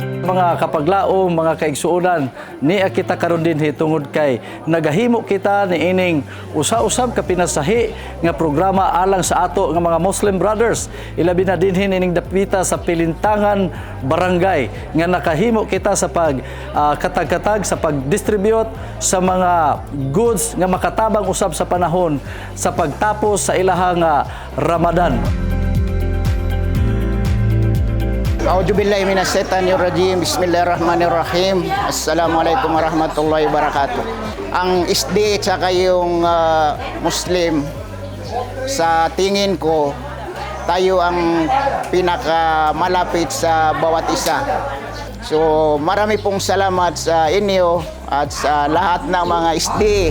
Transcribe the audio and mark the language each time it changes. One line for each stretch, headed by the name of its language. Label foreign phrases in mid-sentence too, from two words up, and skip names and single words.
Cebuano: mga kapaglaong, mga kaigsuonan, ni kita karon dinhi tungod kay nagahimo kita ni ining usa-usab ka pinasahi nga programa alang sa ato nga mga
English: Muslim brothers.
Cebuano: Ilabi na dinhi ining dapita sa Pilintangan Barangay nga nakahimo kita sa katag-katag sa pag-distribute sa mga goods nga makatabang usab sa panahon sa pagtapos sa ilahang Ramadan.
Arabic: أعوذ بالله من الشيطان الرجيم. بسم الله الرحمن الرحيم. السلام عليكم ورحمة الله وبركاته.
Filipino: Ang SD at saka yung Muslim, sa tingin ko, tayo ang pinakamalapit sa bawat isa. So marami pong salamat sa inyo at sa lahat ng mga SD.